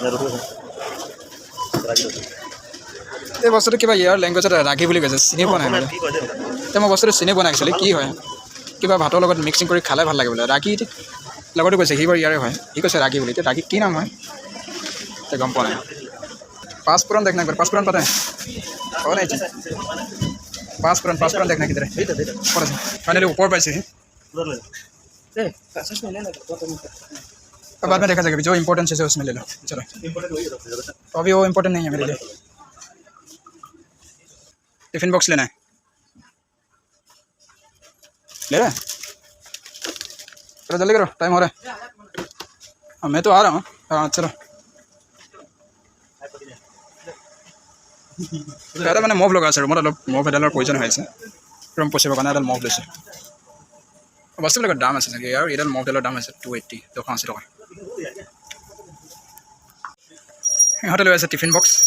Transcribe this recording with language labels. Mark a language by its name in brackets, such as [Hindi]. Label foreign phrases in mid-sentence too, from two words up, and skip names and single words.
[Assamese] এই বস্তুটো কিবা ইয়াৰ লেংগুৱেজত ৰাগী বুলি কৈছে, চিনি পোৱা নাই মানে। এতিয়া মই বস্তুটো চিনি পোৱা নাই একচুৱেলি কি হয়। কিবা ভাতৰ লগত মিক্সিং কৰি খালে ভাল লাগে বোলে। ৰাগী লগতো কৈছে, সি বাৰু ইয়াৰে হয়, সি কৈছে ৰাগী বুলি। এতিয়া ৰাগী কি নাম হয় গম পোৱা নাই। [Hindi] पाँचफोरन देखना एक बार, पाँचफोरन पता है कौन है? पाँचफोरन देखना किधर है? फाइनली ऊपर पाइसे अब बाद में देखा जाएगा, जो इम्पोर्टेंट चीज़ है उसमें ले लो। चलो तो अभी वो इम्पोर्टेंट नहीं है मेरे लिए। [English] tiffin box [Hindi] लेना है, ले रहा है? चलो जल्दी करो, टाइम हो रहा है। हाँ मैं तो आ रहा हूँ। हाँ चलो [Assamese] এটা মানে মভ লগা আছে ৰুমত, অলপ মভ এডালৰ প্ৰয়োজন হৈ আছে ৰুম পচিবৰ কাৰণে। এডাল মভ লৈছে। বস্তুবিলাকৰ দাম আছে চাগে, আৰু এডাল মভডালৰ দাম আছে 280, 280 টকা। সিহঁতে লৈ আছে [English] tiffin box.